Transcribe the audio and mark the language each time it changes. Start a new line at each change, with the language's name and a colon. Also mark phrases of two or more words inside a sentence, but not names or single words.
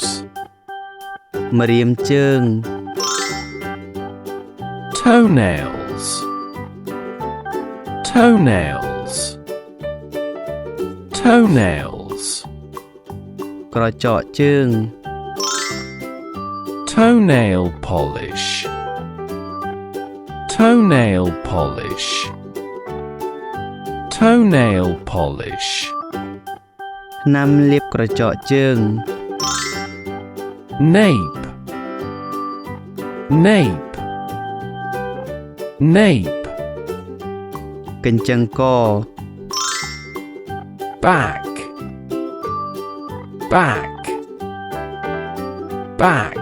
Khmer: ម្រាមជើង
English: toenails, toenails, toenails,
Khmer: ក្រចកជើង
English: toenail polish, toenail polish, toenail polish,
Khmer: ថ្នាំលាបក្រចកជើង
English: nape, nape, nape,
Khmer: កញ្ចឹងក
English: back, back, back,